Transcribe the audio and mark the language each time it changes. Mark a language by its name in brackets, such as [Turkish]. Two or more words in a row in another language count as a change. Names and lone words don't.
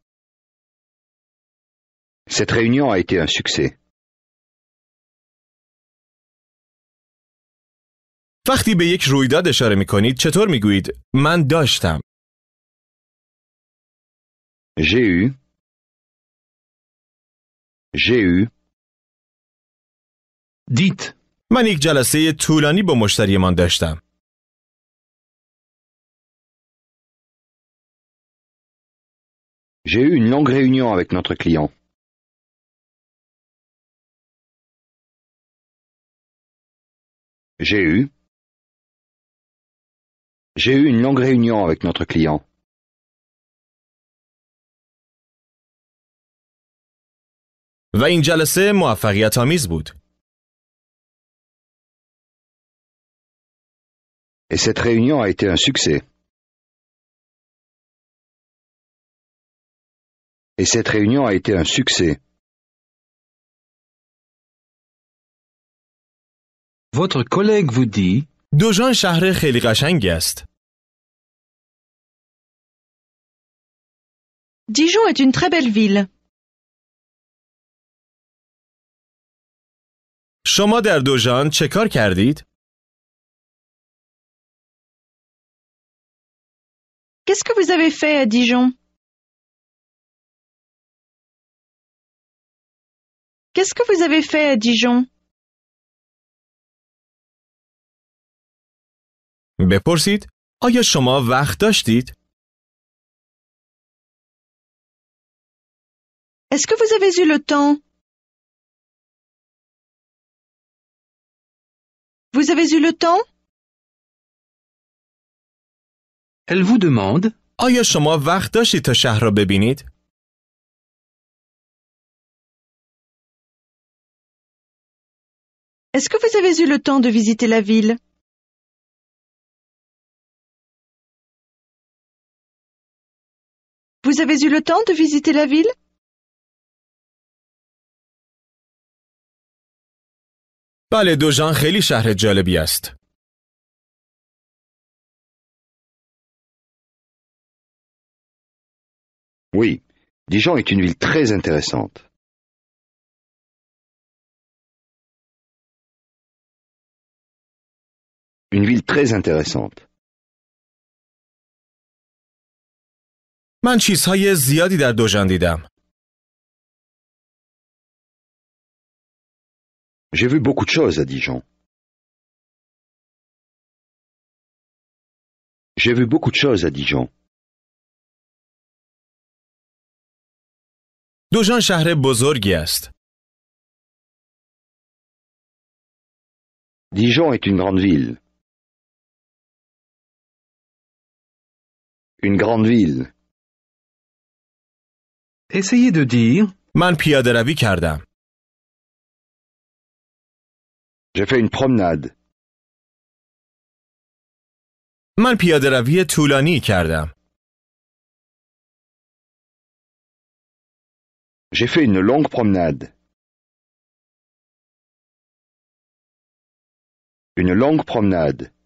[French] Cette réunion a été un succès. [Persian] وقتی به یک رویداد اشاره می کنید چطور می گویید من داشتم؟ [French] J'ai eu. J'ai eu. Dites. [Persian] من یک جلسه طولانی با مشتریمان داشتم. [French] J'ai eu une longue réunion avec notre client. J'ai eu. J'ai eu une longue réunion avec notre client. [Persian] و این جلسه موفقیت آمیز بود. [French] Et cette réunion a été un succès. Et cette réunion a été un succès. Votre collègue vous dit [Persian] دوژان شهر خیلی قشنگی است. [French] Dijon est une très belle ville. [Persian] شما در دوژان چه کار کردید؟ [French] Qu'est-ce que vous avez fait à Dijon? Qu'est-ce que vous avez fait à Dijon? [Persian] بپرسید آیا شما وقت داشتید؟ [French] Est-ce que vous avez eu le temps? Vous avez eu le temps? Elle vous demande [Persian] آیا شما وقت داشتید تا شهر را ببینید؟ [French] Est-ce que vous avez eu le temps de visiter la ville? Vous avez eu le temps de visiter la ville? [Persian] بله دوژان خیلی شهر جالبی است. [French] Oui, Dijon est une ville très intéressante. Une ville très intéressante. [Persian] من چیزهای زیادی در دوژان دیدم. [French] J'ai vu beaucoup de choses à Dijon. J'ai vu beaucoup de choses à Dijon. [Persian] دوژان شهر بزرگی است. [French] Dijon est une grande ville. Une grande ville. Essayez de dire [Persian] من پیاده روی کردم. [French] J'ai fait une promenade. [Persian] من پیاده روی طولانی کردم. [French] J'ai fait une longue promenade. Une longue promenade.